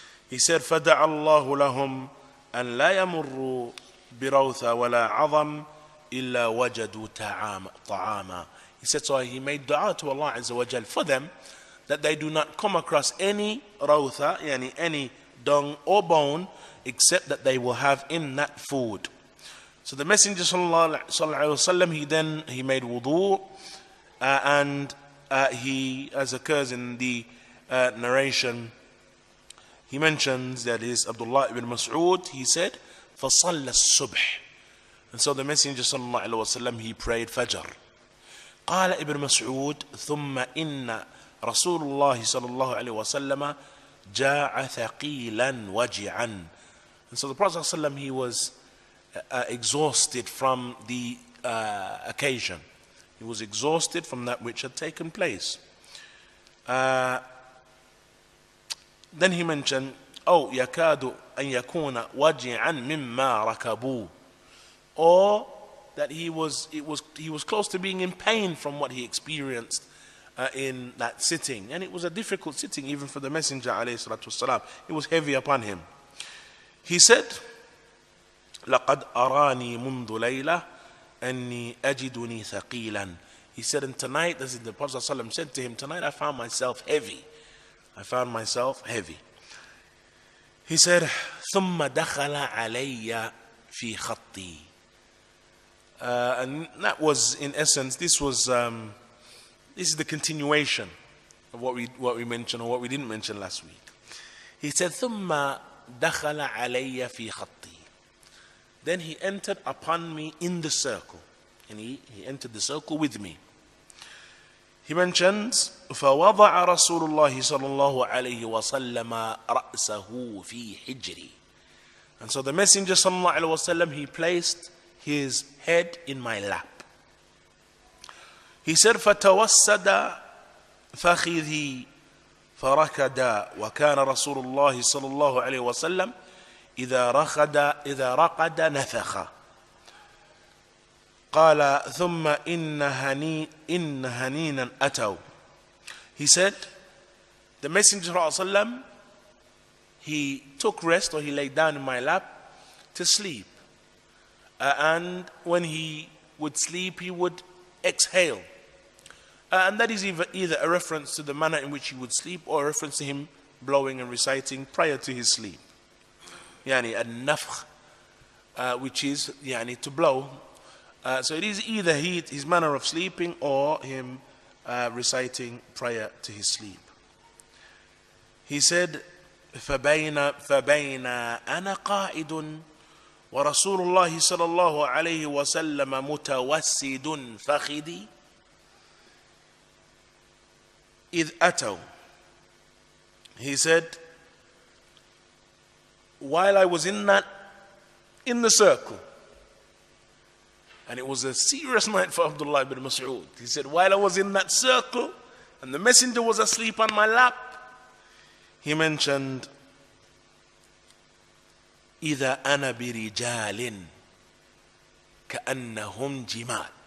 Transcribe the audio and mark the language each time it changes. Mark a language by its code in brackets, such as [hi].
[en] He said, [ar] فَدَعَ اللَّهُ لَهُمْ أَنْ لَا يَمُرُّوا بِرَوْثَ وَلَا عَظَمْ إِلَّا وَجَدُوا طَعَامًا. [en] He said, so he made dua to Allah Azza wa Jal for them, that they do not come across any rawtha, yani any dung or bone, except that they will have in that food. So the Messenger sallallahu alaihi wasallam, he made wudu, and he, as occurs in the narration, he mentions that is Abdullah ibn Mas'ud. He said, [ar] فَصَلَّ الصُّبْحِ. [en] And so the Messenger sallallahu alaihi wasallam, he prayed Fajr. [ar] قال ابن مسعود ثم إن رسول الله صلى الله عليه وسلم جاء ثقيلا وجعا. [en] And so the Prophet صلى الله عليه وسلم, he was exhausted from the occasion. He was exhausted from that which had taken place. Then he mentioned, [ar] أو يكاد أن يكون وجعا مما ركبوه, [en] or that he was close to being in pain from what he experienced in that sitting. And it was a difficult sitting even for the Messenger alayhi salatu wasalam. It was heavy upon him. He said, [ar] لَقَدْ أَرَانِي مُنْذُ لَيْلَةٍ أَنِّي أَجِدُنِي ثَقِيلًا. [en] He said, and tonight, as the Prophet ﷺ said to him, tonight I found myself heavy. I found myself heavy. He said, [ar] ثُمَّ دَخَلَ عَلَيَّ فِي خَطِّي. [en] And that was, in essence, this is the continuation of what we mentioned or what we didn't mention last week. He said, [ar] ثُمَّ دَخَلَ عَلَيَّ فِي خَطِّي. [en] Then he entered upon me in the circle. And he entered the circle with me. He mentions, [ar] فَوَضَعَ رَسُولُ اللَّهِ صَلَى اللَّهُ عَلَيْهِ وَسَلَّمَ رَأْسَهُ فِي حِجْرِي. [en] And so the Messenger sallallahu alaihi wasallam, he placed his head in my lap. He said, [ar] فَتَوَسَّدَ فَخِذِي فَرَكَدَ. وَكَانَ رَسُولُ اللَّهِ صَلَى اللَّهُ عَلَيْهِ وَسَلَّمْ إذا رقد نفخ. قال ثم إن هنينا أتوا. [en] He said, the Messenger ﷺ, he took rest, or he lay down in my lap to sleep. And when he would sleep, he would exhale. And that is either a reference to the manner in which he would sleep, or a reference to him blowing and reciting prior to his sleep. Yani al-nafkh, which is yani to blow. So it is either his manner of sleeping or him reciting prayer to his sleep. He said, [ar] فبين أنا قائد ورسول الله صلى الله عليه وسلم متوسد فخذي إذ أتوا. [en] He said, while I was in the circle, and it was a serious night for Abdullah ibn Mas'ud. He said, while I was in that circle and the messenger was asleep on my lap, he mentioned, [ar] إِذَا أَنَا بِرِجَالٍ كَأَنَّهُمْ جِمَالٍ.